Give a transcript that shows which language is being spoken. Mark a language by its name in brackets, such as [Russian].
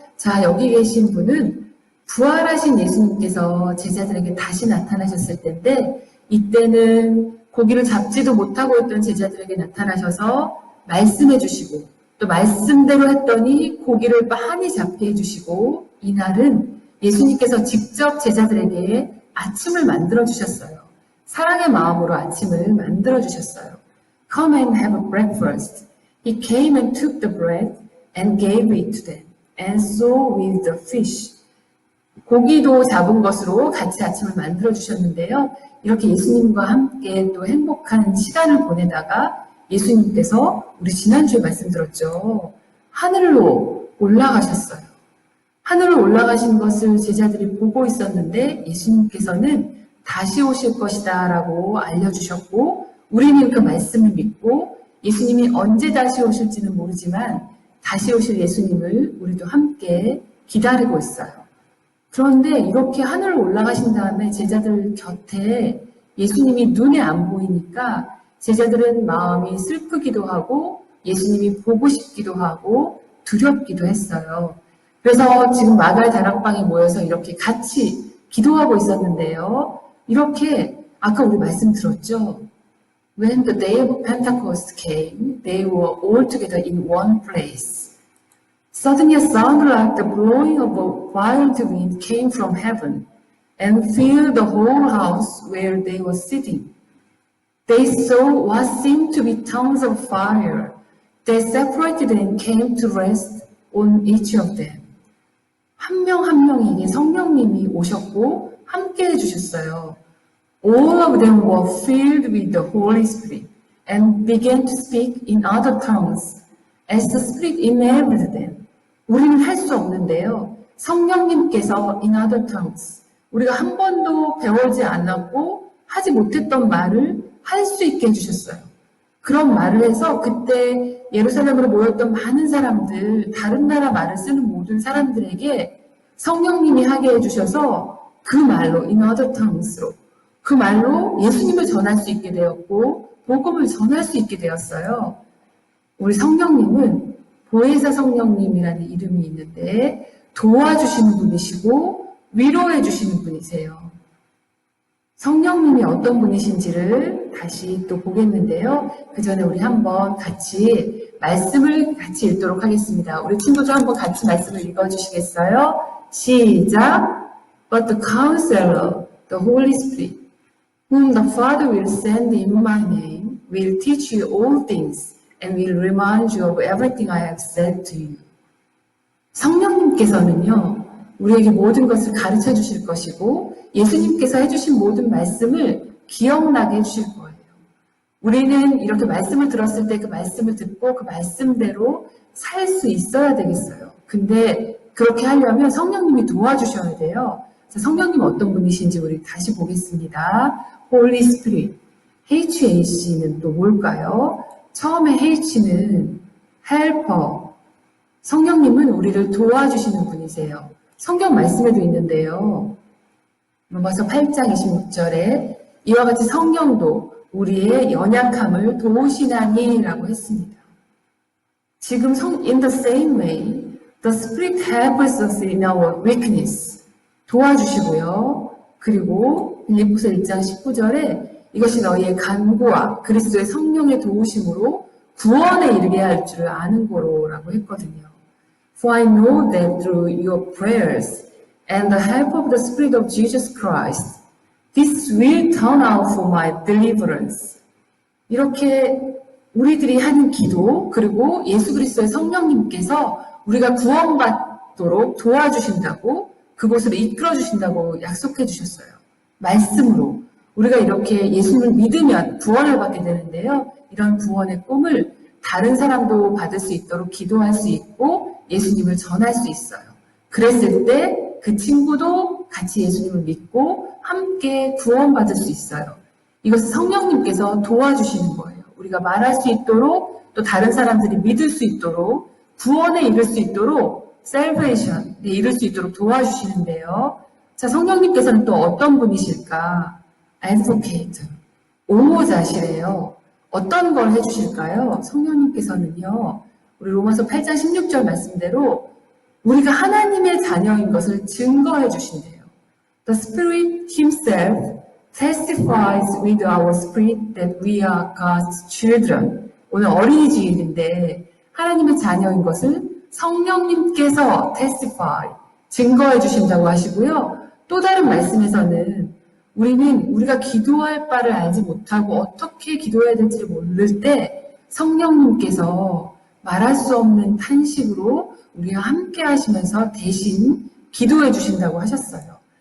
[Korean] 자, 여기 계신 분은 부활하신 예수님께서 제자들에게 다시 나타나셨을 때인데 이때는 고기를 잡지도 못하고 있던 제자들에게 나타나셔서 말씀해 주시고 또 말씀대로 했더니 고기를 많이 잡게 해주시고 이날은 예수님께서 직접 제자들에게 아침을 만들어 주셨어요. 사랑의 마음으로 아침을 만들어 주셨어요. [English] Come and have a breakfast. He came and took the bread and gave it to them, and so with the fish. [Korean] 고기도 잡은 것으로 같이 아침을 만들어 주셨는데요. 이렇게 예수님과 함께 또 행복한 시간을 보내다가 예수님께서 우리 지난주에 말씀 들었죠. 하늘로 올라가셨어요. 하늘로 올라가신 것을 제자들이 보고 있었는데 예수님께서는 다시 오실 것이다 라고 알려주셨고 우리는 그 말씀을 믿고 예수님이 언제 다시 오실지는 모르지만 다시 오실 예수님을 우리도 함께 기다리고 있어요. 그런데 이렇게 하늘로 올라가신 다음에 제자들 곁에 예수님이 눈에 안 보이니까 제자들은 마음이 슬프기도 하고 예수님이 보고 싶기도 하고 두렵기도 했어요. 그래서 지금 마갈 다락방에 모여서 이렇게 같이 기도하고 있었는데요. 이렇게 아까 우리 말씀 들었죠. [English] When the day of Pentecost came, they were all together in one place. Suddenly a sound like the blowing of a violent wind came from heaven and filled the whole house where they were sitting. They saw what seemed to be tongues of fire that separated and came to rest on each of them. [Korean] 한 명 한 명에게 성령님이 오셨고 함께 해주셨어요. [English] All of them were filled with the Holy Spirit and began to speak in other tongues as the Spirit enabled them. [Korean] 우리는 할 수 없는데요. 성령님께서 [English] in other tongues, [Korean] 우리가 한 번도 배우지 않았고 하지 못했던 말을 할 수 있게 해주셨어요. 그런 말을 해서 그때 예루살렘으로 모였던 많은 사람들, 다른 나라 말을 쓰는 모든 사람들에게 성령님이 하게 해주셔서 그 말로, [English] in other tongues [Korean] 로, 그 말로 예수님을 전할 수 있게 되었고 복음을 전할 수 있게 되었어요. 우리 성령님은 보혜사 성령님이라는 이름이 있는데 도와주시는 분이시고 위로해 주시는 분이세요. 성령님이 어떤 분이신지를 다시 또 보겠는데요. 그 전에 우리 한번 같이 말씀을 같이 읽도록 하겠습니다. 우리 친구들 한번 같이 말씀을 읽어주시겠어요? 시작! [English] But the Counselor, the Holy Spirit, whom the Father will send in my name, will teach you all things and will remind you of everything I have said to you. [Korean] 성령님께서는요, 우리에게 모든 것을 가르쳐 주실 것이고 예수님께서 해주신 모든 말씀을 기억나게 해주실 거예요. 우리는 이렇게 말씀을 들었을 때 그 말씀을 듣고 그 말씀대로 살 수 있어야 되겠어요. 근데 그렇게 하려면 성령님이 도와주셔야 돼요. 자, 성령님 어떤 분이신지 우리 다시 보겠습니다. Holy Spirit. HAC는 또 뭘까요? 처음에 H는 Helper. 성령님은 우리를 도와주시는 분이세요. 성경 말씀에도 있는데요. 로마서 8장 26절에 이와 같이 성령도 우리의 연약함을 도우시나니 라고 했습니다. 지금 [English] in the same way, the Spirit helps us in our weakness. [Korean] 도와주시고요. 그리고 빌립보서 1장 19절에 이것이 너희의 간구와 그리스도의 성령의 도우심으로 구원에 이르게 할 줄을 아는 거로 라고 했거든요. [English] For I know that through your prayers and the help of the Spirit of Jesus Christ, this will turn out for my deliverance. [Korean] 이렇게 우리들이 하는 기도, 그리고 예수 그리스도의 성령님께서 우리가 구원받도록 도와주신다고, 그곳으로 이끌어주신다고 약속해 주셨어요. 말씀으로. 우리가 이렇게 예수님을 믿으면 구원을 받게 되는데요. 이런 구원의 꿈을 다른 사람도 받을 수 있도록 기도할 수 있고 예수님을 전할 수 있어요. 그랬을 때 그 친구도 같이 예수님을 믿고 함께 구원받을 수 있어요. 이것은 성령님께서 도와주시는 거예요. 우리가 말할 수 있도록 또 다른 사람들이 믿을 수 있도록 구원에 이를 수 있도록 salvation에 이를 수 있도록 도와주시는데요. 자, 성령님께서는 또 어떤 분이실까? advocate, 옹호자시래요. 어떤 걸 해주실까요? 성령님께서는요. 우리 로마서 8장 16절 말씀대로 우리가 하나님의 자녀인 것을 증거해 주신대요. [English] The Spirit Himself testifies with our spirit that we are God's children. [Korean] 오늘 어린이 주일인데 하나님의 자녀인 것을 성령님께서 testify, 증거해 주신다고 하시고요. 또 다른 말씀에서는 우리가 기도할 바를 알지 못하고 어떻게 기도해야 될지를 모를 때 성령님께서 말할 수 없는 탄식으로 우리와 함께 하시면서 대신 기도해 주신다고 하셨어요.